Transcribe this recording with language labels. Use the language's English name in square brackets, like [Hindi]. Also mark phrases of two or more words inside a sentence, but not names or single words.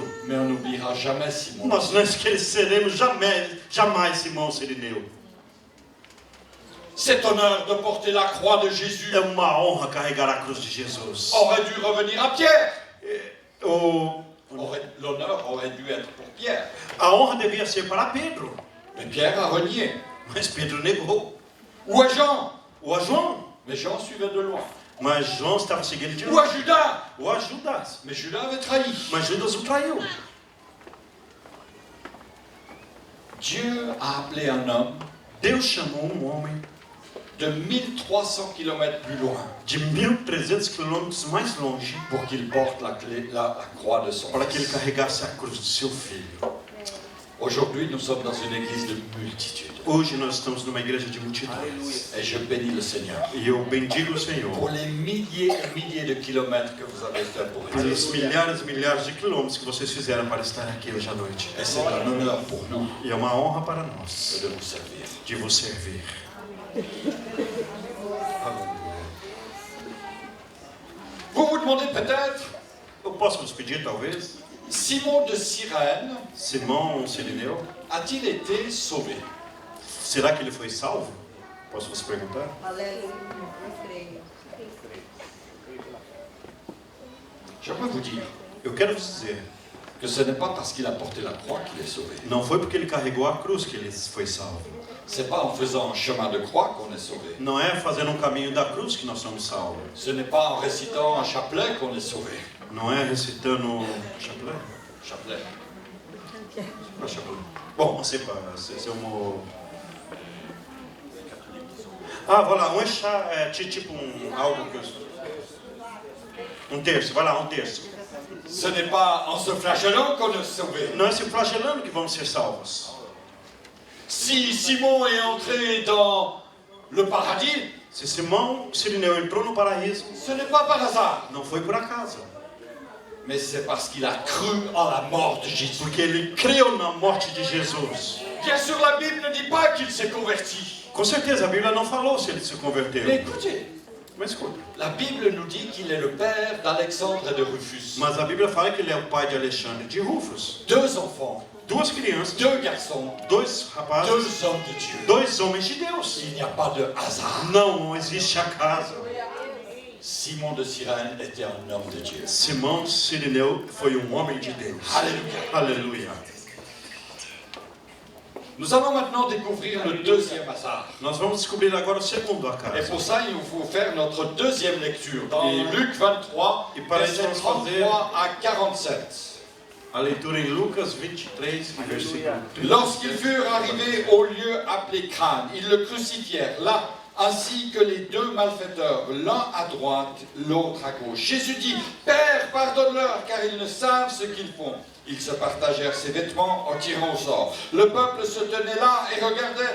[French] Mais on n'oubliera jamais Simon. [Portuguese] Nós não esqueceremos jamais Simão Sirineu. [French] Cet honneur de porter la croix de Jésus [Portuguese] É uma honra carregar a cruz de Jesus. [French] aurait dû revenir à Pierre. [Portuguese] O- [French] L'honneur aurait dû être pour Pierre. [Portuguese] a honra devia ser para Pedro, [French] Mais Pierre a renié. [Portuguese] mas Pedro negou. [French] Ou à Jean. [Portuguese] Ou a João, [French] Mais Jean suivait de loin. [Portuguese] mas João estava seguindo de [French] Ou à [Portuguese] longe. [French] Judas. [Portuguese] Ou a Judas, [French] Mais Judas avait trahi. [Portuguese] mas Judas o traiu. [French] Dieu a appelé un homme [Portuguese] Deus chamou homem [French] de 1300 km plus loin [Portuguese] de 1.300 quilômetros mais longe [French] pour qu'il porte la croix de son [Portuguese] para que ele [French] fils. [Portuguese] carregasse a cruz do seu filho. [French] Aujourd'hui, nous sommes dans une église de multitudes. [Portuguese] Hoje nós estamos numa igreja de multidões. [French] Et je bénis le Seigneur [Portuguese] E eu bendigo o Senhor [French] pour les milliers et milliers de kilomètres que vous avez fait pour [Portuguese] pelos [French] être. [Portuguese] milhares e milhares de quilômetros que vocês fizeram para estar aqui hoje à noite. [French] Et c'est un honneur pour nous [Portuguese] E é uma honra para nós [French] de vous servir. [Portuguese] de vos servir. [French] Vous vous demandez peut-être, [Portuguese] Eu posso vos pedir, talvez, [French] Simon de Cyrène [Portuguese] Simão Sirineu, [French] a-t-il été sauvé? [Portuguese] será que ele foi salvo? Posso vos perguntar? Aleluia, eu creio. [French] J'aimerais vous dire [Portuguese] Eu quero vos dizer, [French] que ce n'est pas parce qu'il a porté la croix qu'il est sauvé. [Portuguese] não foi porque ele carregou a cruz que ele foi salvo. [French] C'est pas en faisant un chemin de croix qu'on est sauvé. [Portuguese] Não é fazendo um caminho da cruz que nós somos salvos. [French] Ce n'est pas en récitant un chapelet qu'on est sauvé. [Portuguese] Não é recitando chapelet? [French] Chapelet. Pas chapelet. [Portuguese] Bom, não sei, [French] c'est um mot... Ah, voilà, [Portuguese] um chá é tipo algo que eu... Um terço, vai lá, um terço. [French] Ce n'est pas en se flagellant qu'on est sauvé. [Portuguese] Não é se flagelando que vamos ser salvos. [French] Si Simon est entré dans le paradis, [Portuguese] Se Simão Sirineu entrou no paraíso, [French] ce n'est pas par hasard, [Portuguese] não foi por acaso. [French] mais c'est parce qu'il a cru en la mort de Jésus. [Portuguese] Porque ele creu na morte de Jesus. [French] Bien sûr, la Bible ne dit pas qu'il s'est converti. [Portuguese] Com certeza, a Bíblia não falou se ele se [French] Mais [Portuguese] converteu. [French] écoutez, [Portuguese] Mas escuta. [French] la Bible nous dit qu'il est le père d'Alexandre et de Rufus. [Portuguese] Mas a Bíblia fala que ele é o pai de Alexandre e de Rufus. [French] 2 enfants, [Portuguese] Duas crianças, [French] 2 garçons, [Portuguese] 2 rapazes, [French] 2 hommes de Dieu. [Portuguese] 2 homens de Deus. [French] Il n'y a pas de hasard. [Portuguese] Não existe acaso. [French] Simon de Cyrène était un homme de Dieu. [Portuguese] Simão Sirineu foi homem de Deus. [French] Alléluia. [Portuguese] Aleluia. [French] Nous allons maintenant découvrir le deuxième hasard. [Portuguese] Nós vamos descobrir agora o segundo [French] Et [Portuguese] acaso. [French] pour ça, il nous faut faire notre deuxième lecture dans Et- Luc 23, et par versets exemple, 33 à 47. [Portuguese] A leitura em Lucas 23, versículo 30. [French] Lorsqu'ils furent arrivés au lieu appelé Crâne, ils le crucifièrent là, ainsi que les 2 malfaiteurs, l'un à droite, l'autre à gauche. Jésus dit, Père, pardonne-leur, car ils ne savent ce qu'ils font. Ils se partagèrent ses vêtements en tirant au sort. Le peuple se tenait là et regardait.